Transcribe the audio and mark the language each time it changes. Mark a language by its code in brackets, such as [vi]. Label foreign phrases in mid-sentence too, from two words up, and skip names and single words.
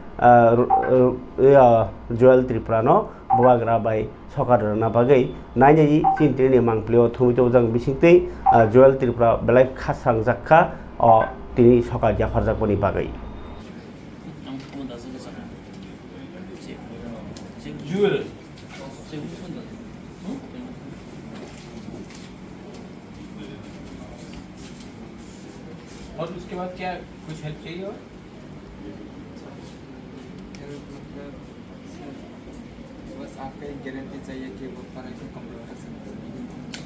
[trp] Joel Tripura no bobagra bai sokar na bagai nainai chintini mangplio thumito jang bisingtei Joel Tripura belai khasang jakha o tini sokar jafar jakboni bagai [hi] Joel और उसके बाद क्या कुछ हेल्प चाहिए और बस आपका एक गारंटी चाहिए कि वो पढ़ाई को कंप्लीट कर सकते हैं।